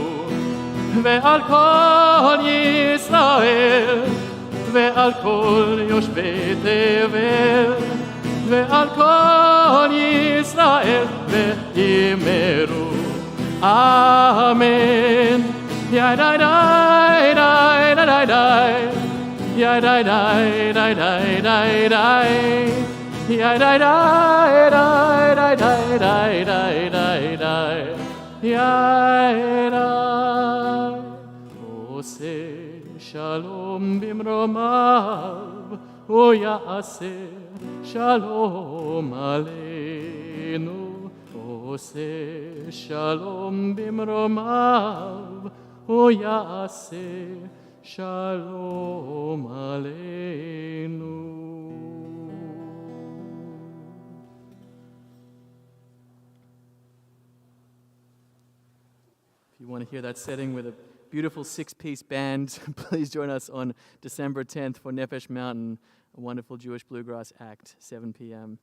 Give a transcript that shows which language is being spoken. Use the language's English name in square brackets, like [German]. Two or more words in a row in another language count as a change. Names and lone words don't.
[Hebrew] ועל כל ישראל ועל כל יושבי תבל ועל כל ישראל ואמרו אמן. יא די די די די די יא די די די די די די יא די די די די די די די די יא די. עושה שלום במרומיו, הוא יעשה שלום עלינו. עושה שלום במרומיו, הוא יעשה שלום עלינו. [English] If you want to hear that setting with a beautiful six-piece band, please join us on December 10th for Nefesh Mountain, a wonderful Jewish bluegrass act, 7 p.m.